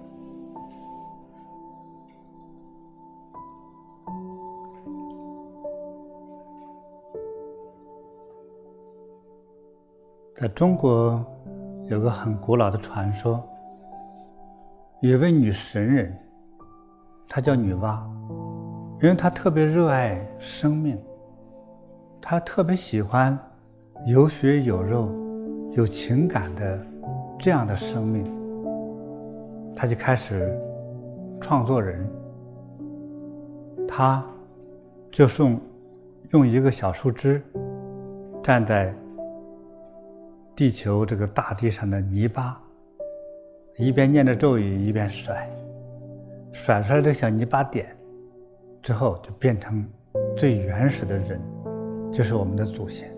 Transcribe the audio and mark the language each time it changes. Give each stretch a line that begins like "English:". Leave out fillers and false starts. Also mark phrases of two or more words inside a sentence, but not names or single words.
Chinese: 在中國有個很古老的傳說，有位女神人，她叫女媧，因為她特別熱愛生命，她特別喜歡有血有肉、有情感的這樣的生命，她就開始創作人。她就是用一個小樹枝站在地球這個大地上的泥巴，一邊念着咒語一邊甩出来這個小泥巴點之後，就變成最原始的人，就是我們的祖先。